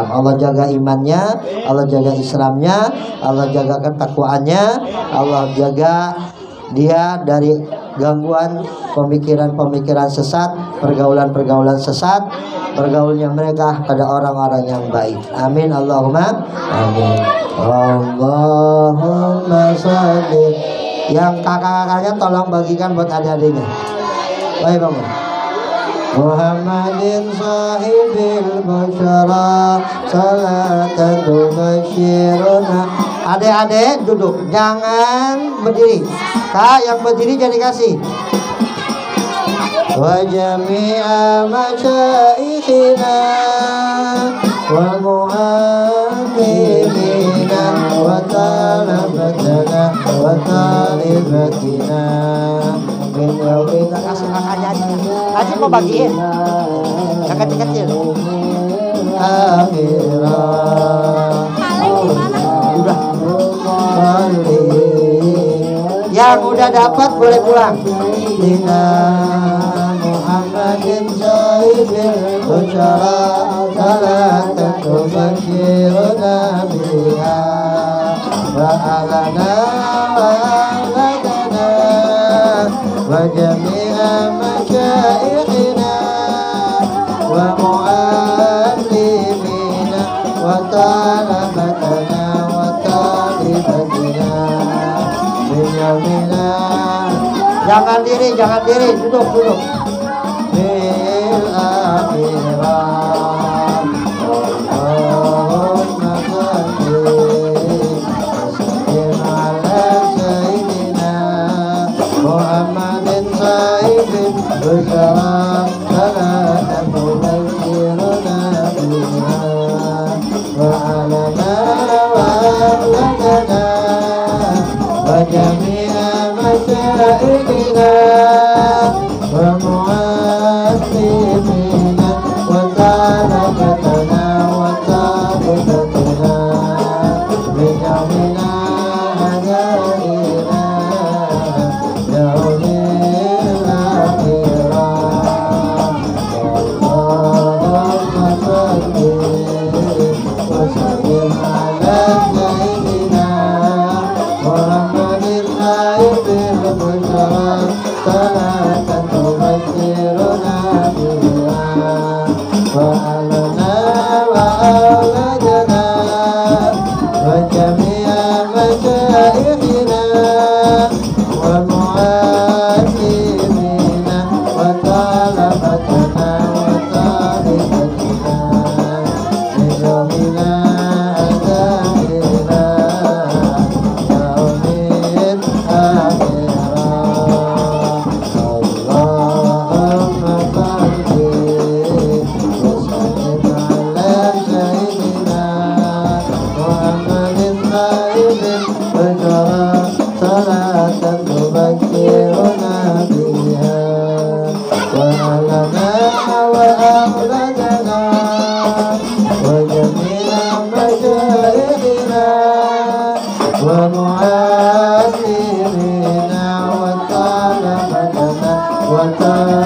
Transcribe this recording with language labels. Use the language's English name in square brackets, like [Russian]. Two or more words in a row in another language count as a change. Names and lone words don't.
[Indonesian] Allah jaga imannya, Allah jaga Islamnya, Allah jaga ketakwaannya, Allah jaga dia dari gangguan pemikiran-pemikiran sesat, pergaulan-pergaulan sesat, bergaulnya mereka pada orang-orang yang baik. [Arabic] آمين اللهم آمين. اللهم صل. [Indonesian] Yang kakak-kakaknya tolong bagikan buat adik-adiknya. Baik bangun. [Arabic] محمد صاحب البشرى صلاة تبشرنا. [Indonesian] Adik-adik duduk, jangan berdiri. Kak yang berdiri jadi kasih. [Arabic] و جميع مشايخنا و معاملينا و طلبتنا و طالباتنا. [Indonesian] Kita kasih kakaknya aja. Aji mau bagiin yang kecil-kecil. Udah. Yang udah dapat boleh pulang. [Arabic] دين محمد صاحب البشرى صلاة تبشرنا بها و علينا و علدنا و جميع مشايخنا و معلمينا و طلبتنا و طالباتنا بيمينا. [Indonesian] Jangan diri, duduk. [Arabic] بالآخرة اللهم سلم على سيدنا محمد سيد البشرى صلاة تبشرنا بها و علينا و علدنا و جميع مشايخنا و معلمينا و طلبتنا و طالباتنا بجمعنا هدينا يوم الآخرة. اللهم صل و سلم على سيدنا محمد صاحب البشرى صلاة تبشرنا بها و علينا و علدنا و جميع مشايخنا و معلمينا و طلبتنا و طالباتنا بجمعنا هدينا يوم الآخرة. اللهم صل و سلم على سيدنا محمد صاحب البشرى صلاة تبشرنا بها و علينا و علدنا و جميع مشايخنا و معلمينا و طلبتنا و